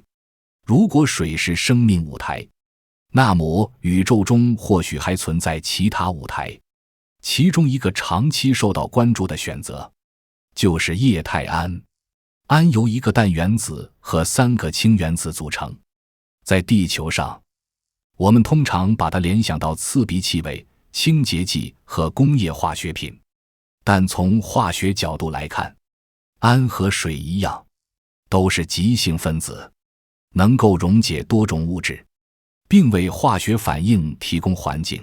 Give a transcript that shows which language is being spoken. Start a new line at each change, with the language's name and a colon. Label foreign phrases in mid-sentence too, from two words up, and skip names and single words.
Chinese: 如果水是生命舞台，那麼宇宙中或許還存在其他舞台。其中一個長期受到關注的選擇就是液態氨。氨由一個氮原子和3個氢原子組成。在地球上，我們通常把它聯想到刺鼻氣味、清潔劑和工業化學品。但從化學角度來看，氨和水一樣，都是极性分子，能夠溶解多種物質，並為化學反應提供環境。